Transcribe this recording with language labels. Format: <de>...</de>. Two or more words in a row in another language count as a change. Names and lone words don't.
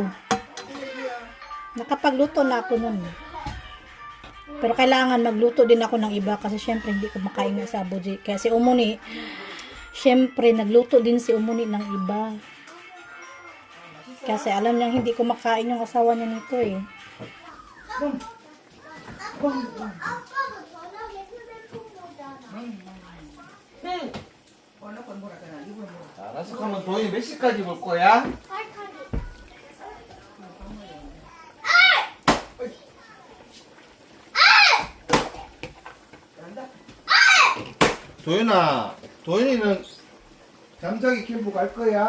<tl>Nakapagluto na ako nun. Pero kailangan magluto din ako ng iba kasi syempre hindi ko makain nga sa Abuji. Kaya si Omoni, syempre nagluto din si Omoni ng iba. Kasi alam niyang hindi ko makain yung asawa niya nito eh.</tl> <ko>알았어. 그러면 도현이 몇 시까지 볼 거야? 도현아, 도현이는 잠자기 캠프 갈 거야?</ko>